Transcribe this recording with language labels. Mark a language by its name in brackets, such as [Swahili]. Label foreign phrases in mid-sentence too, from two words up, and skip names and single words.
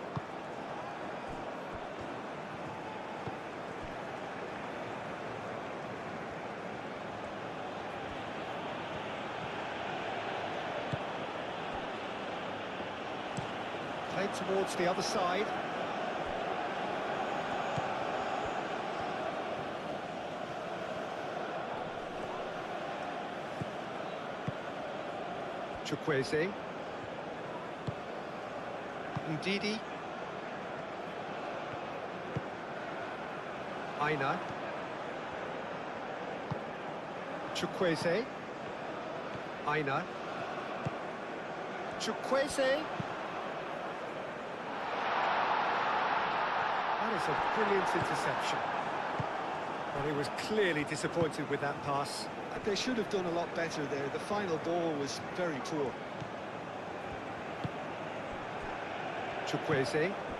[English] Played towards the other side. Chukwueze. Ndidi. Aina. Chukwueze. Aina. Chukwueze. That is a brilliant interception. Well, he was clearly disappointed with that pass. They should have done a lot better there. The final ball was very poor. Chukwueze.